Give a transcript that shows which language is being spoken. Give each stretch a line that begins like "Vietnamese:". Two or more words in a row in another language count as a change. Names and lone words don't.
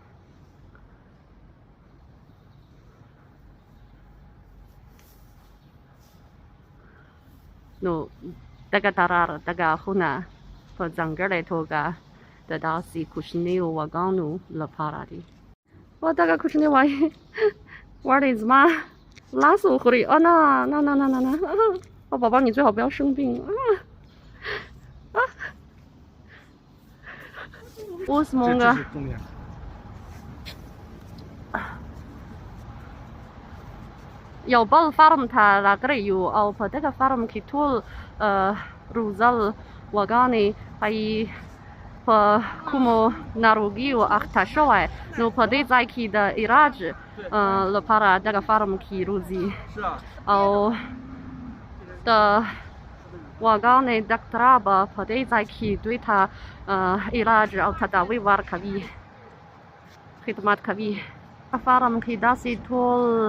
Pashto: نو دغه تالار دغه خونه په ځانګړې توګه د داسې کوچنیو واګانو لپاره دي و دغه کوچنی وایي وړې زما لاس وخوري نه نه نه نه نه نه
Chinese: 宝宝你最好不要生病
Pashto: اوس مونږ یو بل فارم ته راغلي یو او په دغه فارم کې ټول روزل واګانې ښایي په کومو ناروغیو اخته شوی نو په دې ځای کې د علاج لپاره دغه فارم کې روزي او د واګانې ډاکټره به په دې ځای کې دوی ته علاج او تداوي ورکوي خدمت کوي فارم کې داسې ټول